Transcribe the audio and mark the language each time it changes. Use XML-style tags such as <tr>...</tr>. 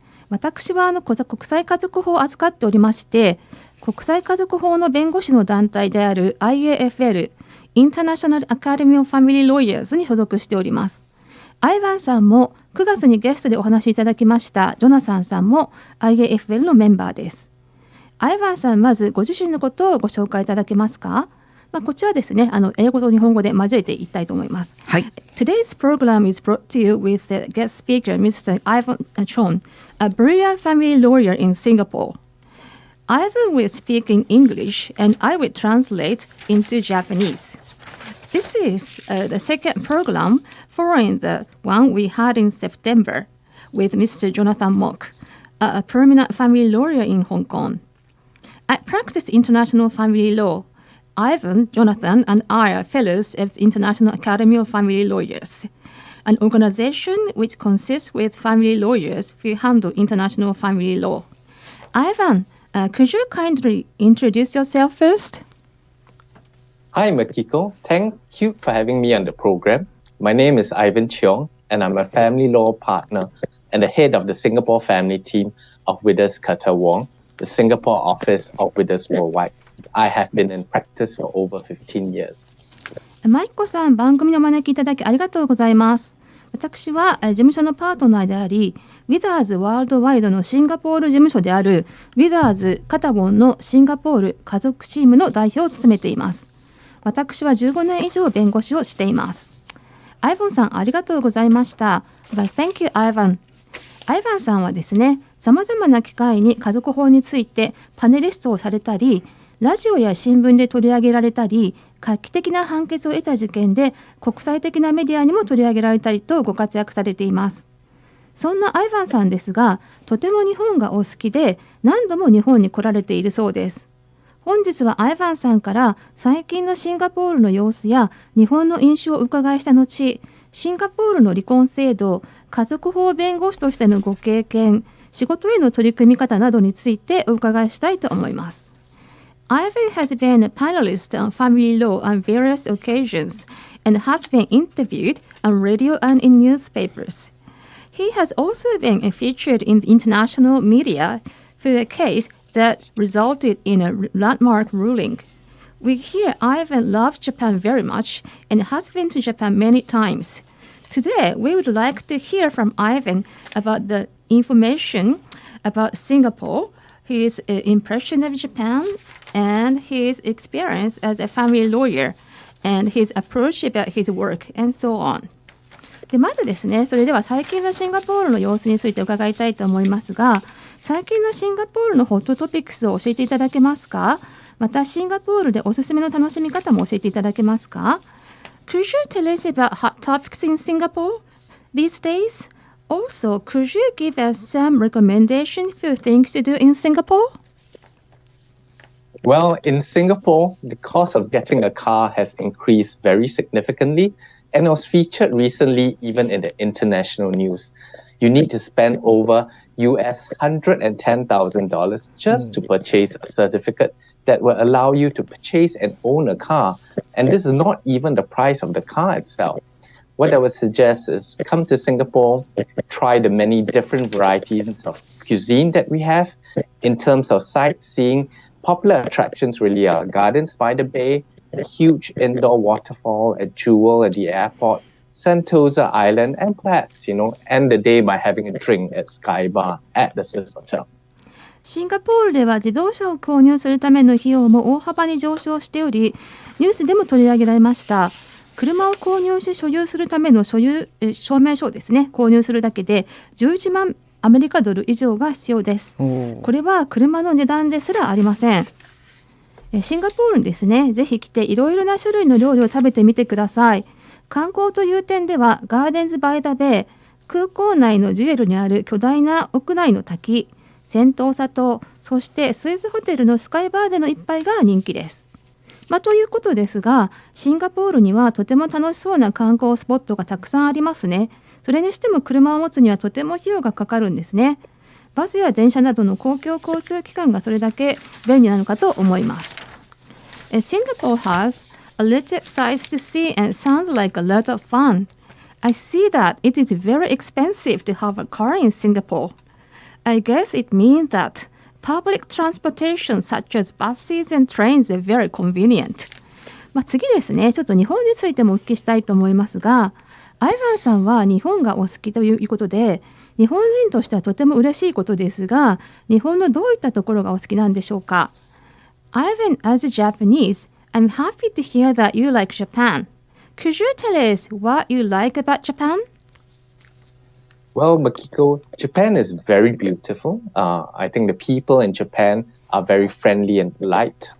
<ja>私は国際家族法を扱っておりまして、国際家族法の弁護士の団体である IAFL International Academy of Family Lawyers に所属しております。アイヴァンさんも9月にゲストでお話しいただきましたジョナサンさんも IAFL のメンバーです。アイヴァンさん、まずご自身のことをご紹介いただけますか？こちらですね、英語と日本語で交えていきたいと思います。はい。</ja> <en>Today's program is brought to you with the guest speaker, Mr. Ivan Cheong, a brilliant family lawyer in Singapore. Ivan will speak in English and I will translate into Japanese. This is the second program following the one we had in September with Mr. Jonathan Mock, a permanent family lawyer in Hong Kong.I practice international family law. Ivan, Jonathan, and I are fellows of the International Academy of Family Lawyers, an organization which consists with family lawyers who handle international family law. Ivan, could you kindly introduce yourself first? Hi, Makiko. Thank you for having me on the program. My name is Ivan Cheong, and I'm a family law partner and the head of the Singapore family team of Withersworldwide.The Singapore office of Withersworldwide. I have been in practice for over 15 years.</en> <ja>マイコさん、番組にお招きいただきありがとうございます。私は事務所のパートナーであり、ウィザーズワールドワイドのシンガポール事務所であるウィザーズカタボンのシンガポール家族チームの代表を務めています。私は15年以上弁護士をしています。アイヴァンさん、ありがとうございました。</ja> <en>But thank you, Ivan.</en> <ja>アイヴァンさんはですね、さまざまな機会に家族法についてパネリストをされたり、ラジオや新聞で取り上げられたり、画期的な判決を得た事件で国際的なメディアにも取り上げられたりとご活躍されています。そんなアイヴァンさんですが、とても日本がお好きで何度も日本に来られているそうです。本日はアイヴァンさんから最近のシンガポールの様子や日本の印象をお伺いした後、シンガポールの離婚制度、家族法弁護士としてのご経験、仕事への取り組み方などについてお伺いしたいと思います。</ja> <en>Ivan has been a panelist on family law on various occasions and has been interviewed on radio and in newspapers. He has also been featured in the international media for a case that resulted in a landmark ruling. We hear Ivan loves Japan very much and has been to Japan many times.Today, we would like to hear from Ivan about the information about Singapore, his impression of Japan, and his experience as a family lawyer, and his approach about his work, and so on.</en> <ja>でまずですね、それでは最近のシンガポールの様子について伺いたいと思いますが、最近のシンガポールのホットトピックスを教えていただけますか？またシンガポールでおすすめの楽しみ方も教えていただけますか？</ja> <en>Could you tell us about hot topics in Singapore these days? Also, could you give us some recommendations for things to do in Singapore? Well, in Singapore, the cost of getting a car has increased very significantly and was featured recently even in the international news. You need to spend over US $110,000 just to purchase a certificate that will allow you to purchase and own a car. And this is not even the price of the car itself. What I would suggest is come to Singapore, try the many different varieties of cuisine that we have. In terms of sightseeing, popular attractions really are Gardens by the Bay, a huge indoor waterfall at Jewel at the airport, Sentosa Island, and perhaps, end the day by having a drink at Sky Bar at the Swiss Hotel.</en> <ja>シンガポールでは自動車を購入するための費用も大幅に上昇しており、ニュースでも取り上げられました。車を購入して所有するための証明書をですね、購入するだけで11万アメリカドル以上が必要です。これは車の値段ですらありません。シンガポールにですね、ぜひ来ていろいろな種類の料理を食べてみてください。観光という点ではガーデンズ・バイ・ダ・ベイ、空港内のジュエルにある巨大な屋内の滝、銭湯里、そしてスイスホテルのスカイバーでの一杯が人気です。ということですが、シンガポールにはとても楽しそうな観光スポットがたくさんありますね。それにしても車を持つにはとても費用がかかるんですね。バスや電車などの公共交通機関がそれだけ便利なのかと思います。</ja> <en>Singapore has a little sights to see and sounds like a lot of fun. I see that it is very expensive to have a car in Singapore. I guess it means that public transportation such as buses and trains are very convenient.</en> <ja>次ですね、ちょっと日本についてもお聞きしたいと思いますが、アイヴァンさんは日本がお好きということで、日本人としてはとても嬉しいことですが、日本のどういったところがお好きなんでしょうか。</ja> <en>Ivan, as a Japanese, I'm happy to hear that you like Japan. Could you tell us what you like about Japan? Well, Makiko, Japan is very beautiful. I think the people in Japan are very friendly and polite.</en>